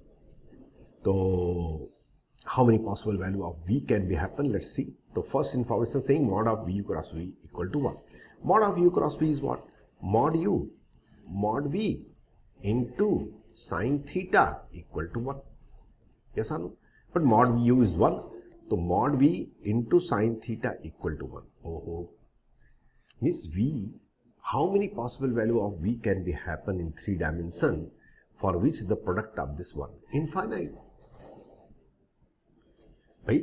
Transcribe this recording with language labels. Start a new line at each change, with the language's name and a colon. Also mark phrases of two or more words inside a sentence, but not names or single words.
English: So, how many possible value of V can be happen? Let's see. So, first information saying mod of V cross V equal to 1. Mod of U cross V is what? Mod U, mod V into sine theta equal to 1. Yes or no? But mod u is 1. So mod v into sine theta equal to 1. Oh. Means v, how many possible value of v can be happen in 3 dimension for which the product of this one? Infinite. Right?